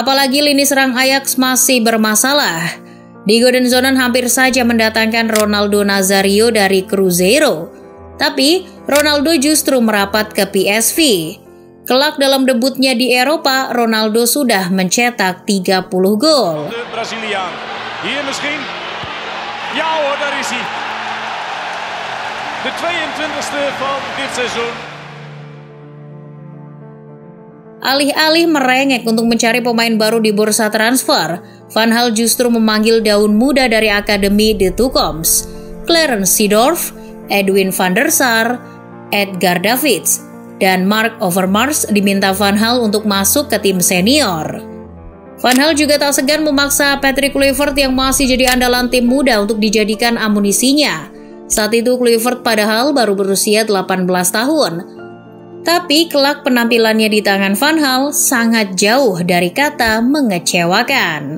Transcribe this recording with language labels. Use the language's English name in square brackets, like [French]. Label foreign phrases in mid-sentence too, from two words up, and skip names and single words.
[Indonesian] Apalagi lini serang Ajax masih bermasalah. Diego dan Zonan hampir saja mendatangkan Ronaldo Nazario dari Cruzeiro, tapi Ronaldo justru merapat ke PSV. Kelak dalam debutnya di Eropa, Ronaldo sudah mencetak 30 gol. [Dutch] De Braziliaan. Hier misschien. Ja hoor, daar is hij. De 22e van dit seizoen. [Indonesian] Alih-alih merengek untuk mencari pemain baru di bursa transfer, Van Gaal justru memanggil daun muda dari Akademi De Toekomst, Clarence Seedorf, Edwin van der Sar, Edgar Davids, dan Mark Overmars diminta Van Gaal untuk masuk ke tim senior. Van Gaal juga tak segan memaksa Patrick Kluivert yang masih jadi andalan tim muda untuk dijadikan amunisinya. Saat itu Kluivert padahal baru berusia 18 tahun. Tapi kelak penampilannya di tangan Van Gaal sangat jauh dari kata mengecewakan.